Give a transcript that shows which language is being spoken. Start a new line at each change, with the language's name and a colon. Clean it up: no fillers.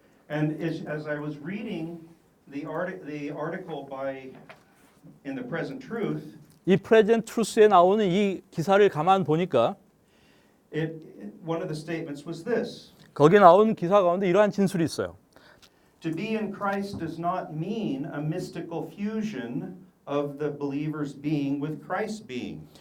English: And as I was reading the article by in the Present Truth,
Korean: 이 프레젠트 트루스에 나오는 이 기사를 가만 보니까
English: one of the statements was this:
Korean: 거기에 나온 기사 가운데 이러한 진술이 있어요.
English: To be in Christ does not mean a mystical fusion of the believer's being with Christ's being.